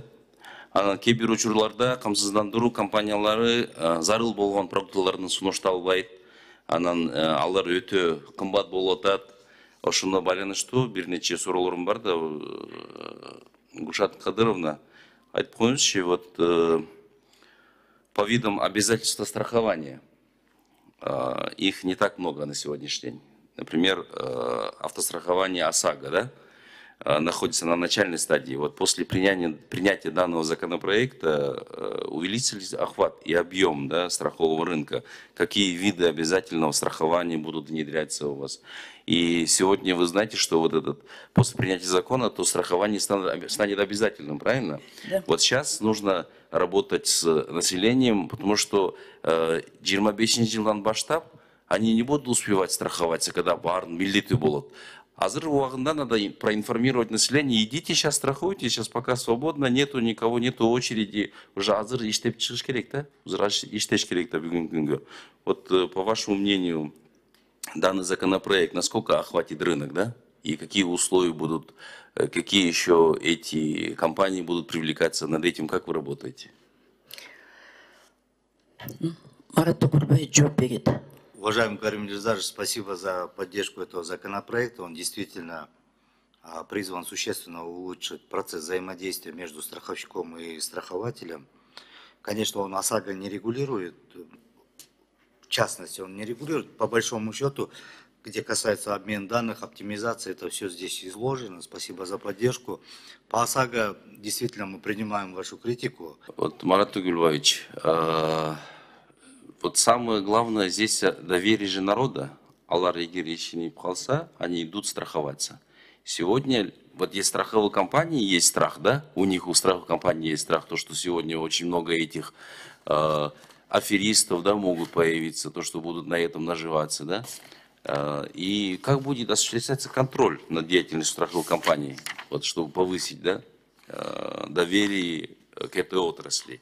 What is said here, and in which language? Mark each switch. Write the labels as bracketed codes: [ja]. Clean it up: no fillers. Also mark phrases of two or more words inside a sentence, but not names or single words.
[ky] Анан кээ бир учурларда камсыздандыруу компаниялары зарыл болгон продукталарын сунушталбайт. Анан алар өтө кымбат болуп атат. Ошоно байланыштуу бир нече суроолорум бар да. Гулшат Кадыровна, айтып коюңузчу, [ru] вот по видам обязательства страхования. Их не так много на сегодняшний день. Например, автострахование ОСАГО, да, находится на начальной стадии. Вот после принятия данного законопроекта увеличился охват и объем, да, страхового рынка. Какие виды обязательного страхования будут внедряться у вас? И сегодня вы знаете, что вот после принятия закона, то страхование станет обязательным, правильно? Да. Вот сейчас нужно работать с населением, потому что [ky] 25 жылдан баштап [ru] они не будут успевать страховаться, когда [ky] барын милдети болот. Азыр убагында [ru] надо проинформировать население: идите сейчас страхуйте, сейчас пока свободно, нету никого, нету очереди, уже [ky] азыр иштеп чыгыш керек да, иштеш керек да бүгүнкү күнгө. [ru] Вот по вашему мнению, данный законопроект насколько охватит рынок, да? И какие условия будут, какие еще эти компании будут привлекаться над этим, как вы работаете? [ky] Марат Токурбаевич жооп берет. [ru] Уважаемый Карим Ильзарович, спасибо за поддержку этого законопроекта. Он действительно призван существенно улучшить процесс взаимодействия между страховщиком и страхователем. Конечно, он ОСАГО не регулирует, в частности, он не регулирует, по большому счету, где касается обмена данных, оптимизации, это все здесь изложено. Спасибо за поддержку. По ОСАГО действительно мы принимаем вашу критику. Вот, Марат Тугульбаевич, вот самое главное здесь доверие же народа. [ky] Алар егер ишинип калса, [ru] они идут страховаться. Сегодня, вот есть страховые компании, есть страх, да? У них, у страховых компаний есть страх, то, что сегодня очень много этих аферистов, да, могут появиться, то, что будут на этом наживаться, да? И как будет осуществляться контроль над деятельностью страховой компании, вот, чтобы повысить, да, доверие к этой отрасли?